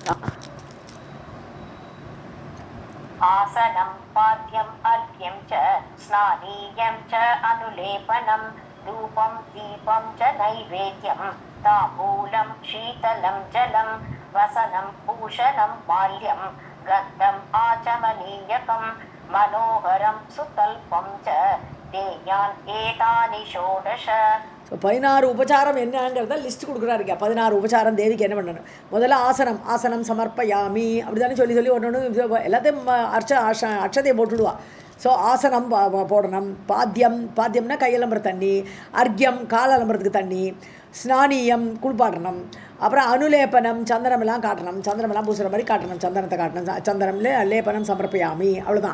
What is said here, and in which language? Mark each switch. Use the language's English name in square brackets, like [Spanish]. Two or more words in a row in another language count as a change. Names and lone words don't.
[Sanskrit] आसनं पाद्यम् अर्घ्यं च स्नानीयं च अनुलेपनं धूपं दीपं च नैवेद्यं ताम्बूलं शीतलं जलं वसनं भूषणं माल्यं गन्धम् आचमनीयकं मनोहरं सुतल्पं च देयान् एतानि षोडश. [Tamil] ஸோ 16 உபச்சாரம் என்னங்கிறத லிஸ்ட் கொடுக்குறாருங்க. 16 உபச்சாரம் தேவிக்கு என்ன பண்ணணும். முதல்ல [Sanskrit] आसनं समर्पयामि [Tamil] அப்படி தானே சொல்லி ஒன்று எல்லாத்தையும் அட்சதையை போட்டுடுவா. ஸோ ஆசனம் போடணும். பாத்தியம்னா கையலம்புற தண்ணி, அர்க்கியம் கால் அலம்புறதுக்கு தண்ணி, ஸ்நானியம் குளிப்பாட்டணும், அப்புறம் அனுலேபனம் சந்தனமெல்லாம் காட்டணும், சந்தனமெல்லாம் பூசுகிற மாதிரி காட்டணும், சந்தனத்தை காட்டணும், சந்தனம்ல [Sanskrit] लेपनं समर्पयामि [Tamil] அவ்வளோதான்.